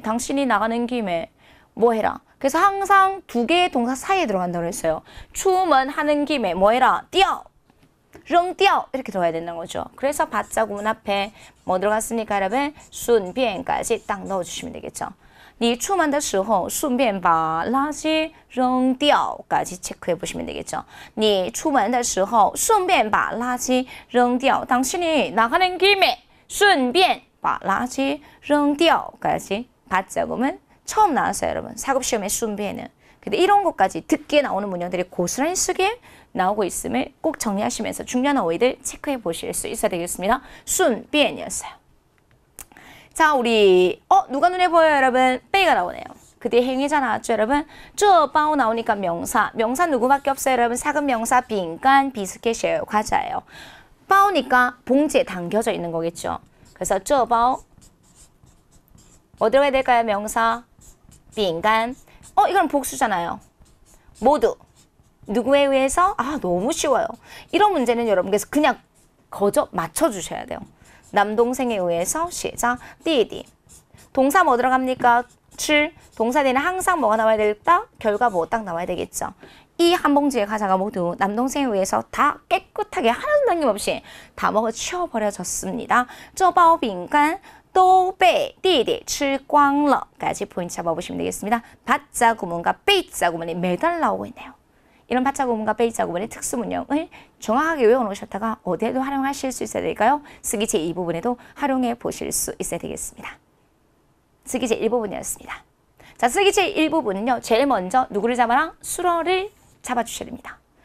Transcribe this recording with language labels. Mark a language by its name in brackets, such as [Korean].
[Korean] 당신이 나가는 김에 뭐 해라. 그래서 항상 두 개의 동사 사이에 들어간다고 했어요. 출근하는 김에 뭐 해라? 뛰어! 扔掉 이렇게 들어가야 된다는 거죠. 그래서 받자 구문 앞에 뭐 들어갔습니까, 여러분? 顺便까지 딱 넣어주시면 되겠죠. [Chinese] 你出门的时候顺便把垃圾扔掉까지 [Korean] 체크해 보시면 되겠죠. [Chinese] 你出门的时候顺便把垃圾扔掉 [Korean] 당신이 나가는 김에 [Chinese] 顺便把垃圾扔掉 [Korean] 까지 받자 구문 처음 나왔어요, 여러분. 사급시험의 顺便는. 근데 이런 것까지 듣기에 나오는 문형들이 고스란히 쓰게 나오고 있음을 꼭 정리하시면서 중요한 어휘들 체크해 보실 수 있어야 되겠습니다. 顺便이었어요. 자, 우리 누가 눈에 보여요, 여러분? 빼이가 나오네요. 그 뒤에 행위자 나왔죠, 여러분? 这包 나오니까 명사. 명사 누구밖에 없어요, 여러분? 사급 명사 빈간 비스켓이에요. 과자예요. 바오니까 봉지에 담겨져 있는 거겠죠. 그래서 这包 뭐 들어가야 될까요, 명사? 빈간. 이건 복수잖아요. 모두. 누구에 의해서? 아, 너무 쉬워요. 이런 문제는 여러분께서 그냥 거저 맞춰주셔야 돼요. 남동생에 의해서 시작, 띠디. 동사 뭐 들어갑니까? 7. 동사 뒤에는 항상 뭐가 나와야 될까? 결과 뭐 딱 나와야 되겠죠. 이 한 봉지의 과자가 모두 남동생에 의해서 다 깨끗하게 하나도 남김없이 다 먹어 치워버려졌습니다. [Chinese] 这包饼干都被弟弟吃光了 [Korean] 까지 포인트 잡아보시면 되겠습니다. 받자 구문과 빼자 구문이 매달 나오고 있네요. 이런 받자 구문과 빼자 구문의 특수 문형을 정확하게 외워놓으셨다가 어디에도 활용하실 수 있어야 될까요? 쓰기 제2부분에도 활용해 보실 수 있어야 되겠습니다. 쓰기 제1부분이었습니다. 자, 쓰기 제1부분은요. 제일 먼저 누구를 잡아라? 수어를 잡아주셔야 됩니다.